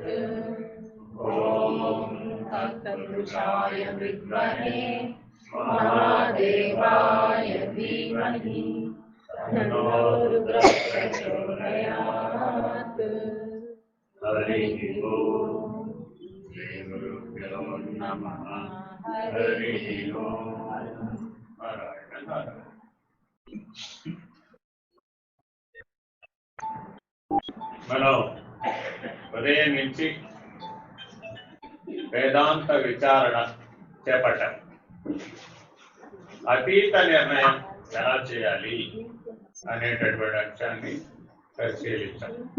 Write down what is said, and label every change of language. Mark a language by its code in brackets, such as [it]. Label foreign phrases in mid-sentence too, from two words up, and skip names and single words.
[sa] ॐ तत्पुरुषाय विद्महे महादेवाय धीमहि तन्नो रुद्रः प्रचोदयात्। हरि ओम्। श्री गुरुभ्यो नमः। हरि ओम्। नारायण नारायण। [te] మనం ఉదయం నుంచి వేదాంత విచారణ చేపట్టాం. అతీత నిర్ణయం ఎలా చేయాలి అనేటటువంటి అంశాన్ని పరిశీలించాం.